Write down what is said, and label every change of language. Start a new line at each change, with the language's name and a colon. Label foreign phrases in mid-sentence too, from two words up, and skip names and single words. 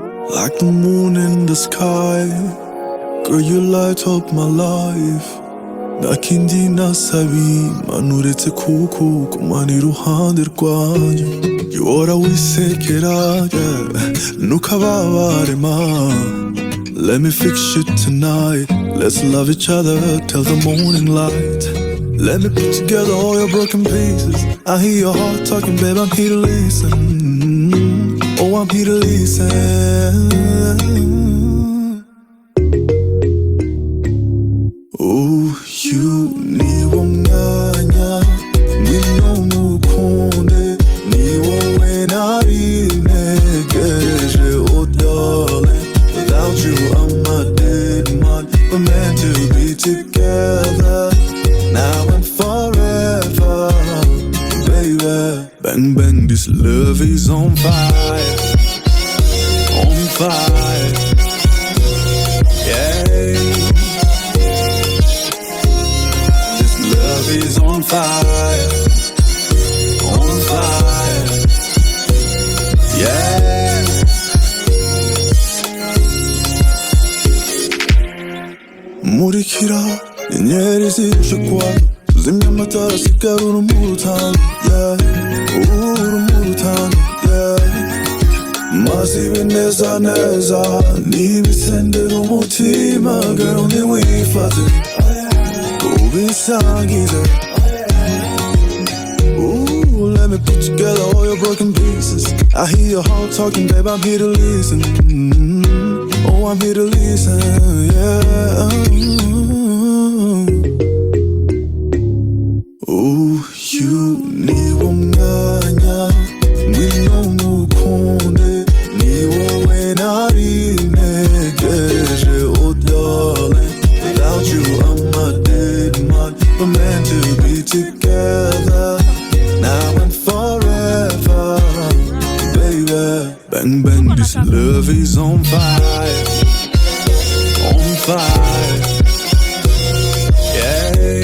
English: like the moon in the sky. Girl, you light up my life.
Kinyarwanda: Nakindi nasabi manuretse kuko kumana iruhande rwanjye. Yora wisekera nukababare ma.
English: Let me fix you tonight. Let's love each other till the morning light. Let me put together all your broken pieces. I hear your heart talking, babe, I'm here to listen. Oh, I'm here to listen. Oh, you need one
Kinyarwanda: mwanya ngwino mukunde ni wowe nari ntegereje,
English: oh darling. Without you I'm a dead man. We're meant to be together now and forever, baby. Bang bang, this love is on fire, on fire, yeah. This love is on fire, yeah.
Kinyarwanda: Murikira inyenyeri zije kwaka, tuzimya amatara asigara urumuri utanga, yeah. Urumuri utanga, yeah. Maze ibe neza neza nibisendera umutima, girl ntiwifate ubisangize.
English: Ooh, let me put together all your broken pieces. I hear your heart talking, babe, I'm here to listen. Oh, I'm here to listen, yeah. Oh, you need one
Kinyarwanda: mwanya ngwino mukunde ni wowe nari ntegereje,
English: oh darling. Without you I'm a dead man. We're meant to be together now and forever, baby. Bang bang, this love is on fire, on fire, yeah.